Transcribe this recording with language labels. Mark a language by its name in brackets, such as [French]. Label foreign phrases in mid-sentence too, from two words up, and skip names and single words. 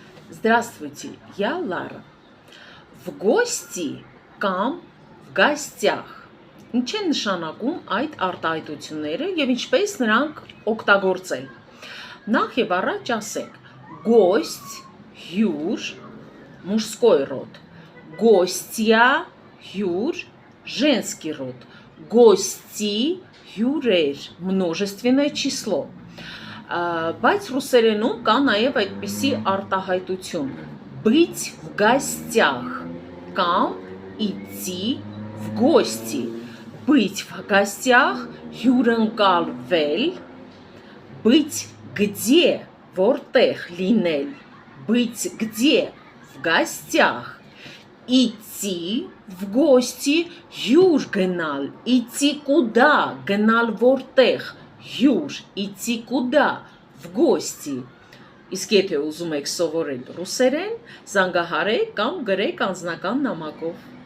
[Russian] Здравствуйте, я Лара. В гости [Armenian] կամ [Russian] в гостях [Armenian] Ինչ են նշանակում այդ արտահայտությունները եւ ինչպես նրանք օգտագործել։ Նախ եւ առաջ ասենք гость, հյուր, [Russian] мужской род, гостья, հյուր, женский род, гости, հյուրեր, множественное число։ [Armenian] Բայց ռուսերենում կա նաև այդպիսի [Russian] արտահայտություն быть в гостях կամ идти в гости, быть в гостях հյուրընկալվել, быть где, [Armenian] որտեղ լինել, [Russian] быть где в гостях, идти в гости [Armenian] հյուր գնալ, [Russian] идти куда, [Armenian] գնալ որտեղ, հյուր, [Russian] идти куда, в гости։ [Armenian] Իսկ եթե ուզում եք սովորել ռուսերեն, զանգահարեք կամ գրեք անձնական նամակով։